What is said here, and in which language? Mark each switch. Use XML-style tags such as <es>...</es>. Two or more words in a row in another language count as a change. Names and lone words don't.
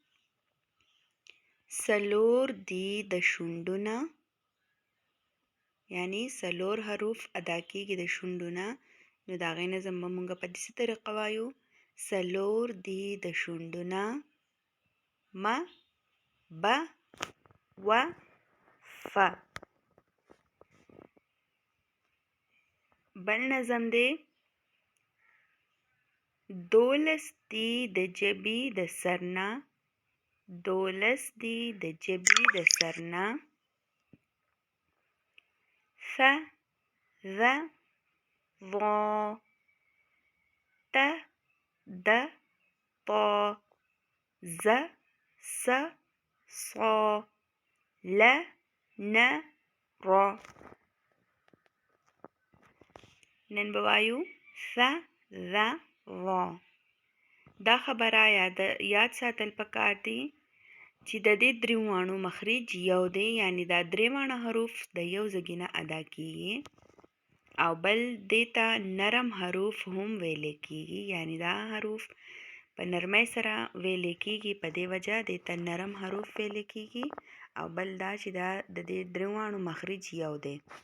<ps>څلور دي د شونډو نه، یعنی څلور حروف ادا کیږي د شونډو نه، نو د هغې نظم به مونږه په داسې طریقه وایو: څلور دي د شونډو نه، م ب و ف. بل نظم دی: دولس دي د ژبې د سر نه، دولس دي د ژبې د سر نه، ث ذ ظ ت د ط ز س ص ل ن ر. نن به وایو ث ذ ظ. دا خبره یاد ساتل پکار دي چې د دې درې واړو مخرج یو دی، یعنی دا درې واړه حروف د یو ځای نه ادا کیږي، او بل دې ته نرم حروف هم ویلې کیږي، یعنی دا حروف په نرمۍ سره ویلې کیږي، په دې وجه دې ته نرم حروف ویلې کیږي، او بل دا چې دا د دې درې واړو مخرج یو دی.</ps>